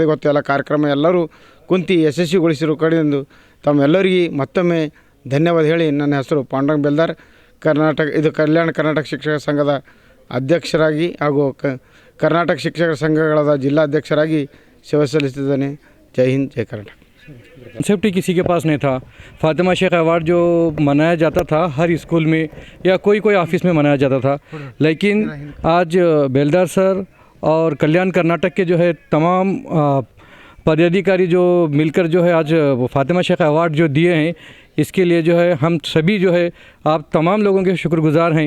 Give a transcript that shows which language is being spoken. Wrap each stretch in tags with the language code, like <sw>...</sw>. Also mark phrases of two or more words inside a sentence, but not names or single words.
<kn>ಇವತ್ತು ಎಲ್ಲ ಕಾರ್ಯಕ್ರಮ ಎಲ್ಲರೂ ಕುಂತು ಯಶಸ್ವಿಗೊಳಿಸಿರೋ ಕಡೆಯಿಂದ ತಮ್ಮೆಲ್ಲರಿಗೆ ಮತ್ತೊಮ್ಮೆ ಧನ್ಯವಾದ ಹೇಳಿ, ನನ್ನ ಹೆಸರು ಪಾಂಡುರಂಗ ಬೆಲ್ದಾರ್, ಕಲ್ಯಾಣ ಕರ್ನಾಟಕ ಶಿಕ್ಷಕರ ಸಂಘದ ಅಧ್ಯಕ್ಷರಾಗಿ ಹಾಗೂ ಕರ್ನಾಟಕ ಶಿಕ್ಷಕರ ಸಂಘಗಳಾದ ಜಿಲ್ಲಾಧ್ಯಕ್ಷರಾಗಿ ಸೇವೆ ಸಲ್ಲಿಸಿದ್ದೇನೆ.</kn> <hi>जय हिंद, जय कर्नाटक। कंसेप्ट ही किसी के पास नहीं था। फातिमा शेख अवार्ड जो मनाया जाता था हर स्कूल में या कोई ऑफिस में मनाया जाता था, लेकिन आज बेलदार सर और कल्याण कर्नाटक के जो है तमाम पदाधिकारी जो मिलकर जो है आज फातिमा शेख अवार्ड जो दिए हैं, इसके लिए जो है हम सभी जो है आप तमाम लोगों के शुक्रगुजार हैं।</hi>